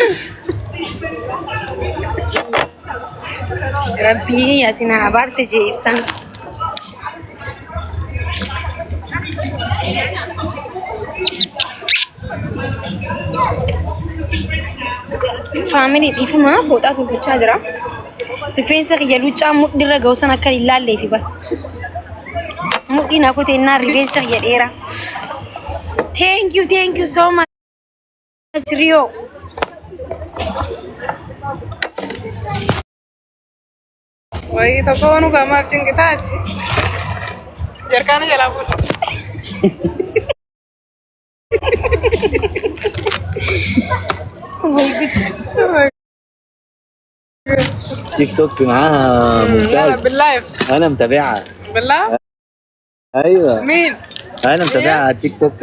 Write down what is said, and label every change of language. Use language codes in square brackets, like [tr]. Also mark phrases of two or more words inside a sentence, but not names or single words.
[om] rabbii yaatina abaarte jee ibsan faamilii dhiifamaa fooxaa tolfachaa jira rifeensa kiyya luccaa mudhiirra ga'u san akka hin laalleefi bara mudhiin akka teennaa rifeensa kiyya dheeraa [en] thank you so much [om] Rio wayii tokko nu gamaaf cinqitaati jarkaana jalaa fuudha [ar] تيك توك معاها لا ممتاز. باللايف انا متابعها. بالله ايوه مين انا متابعها على التيك توك.